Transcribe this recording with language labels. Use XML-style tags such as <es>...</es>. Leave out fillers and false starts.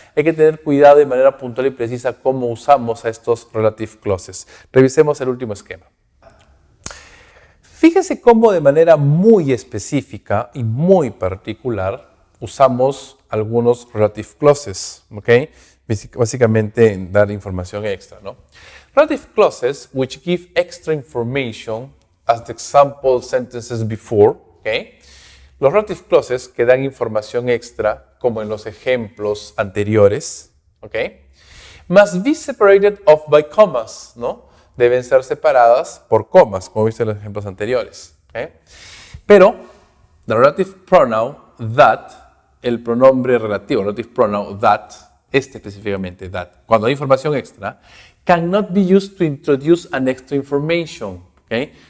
<es>Hay que tener cuidado de manera puntual y precisa cómo usamos a estos relative clauses. Revisemos el último esquema. Fíjense cómo de manera muy específica y muy particular usamos algunos relative clauses, ¿ok? Básicamente dar información extra, ¿no?</es> <en>Relative clauses which give extra information as the example sentences before, ¿ok?</en> <es>Los relative clauses que dan información extra, como en los ejemplos anteriores, ¿ok?</es> <en>Must be separated off by commas,</en> <es>¿no? Deben ser separadas por comas, como viste en los ejemplos anteriores, ¿ok?</es> <en>Pero, the relative pronoun that,</en> <es>el pronombre relativo,</es> <en>relative pronoun that,</en> <es>específicamente</es> <en>that,</en> <es>cuando hay información extra,</es> <en>cannot be used to introduce an extra information, ¿okay?</en>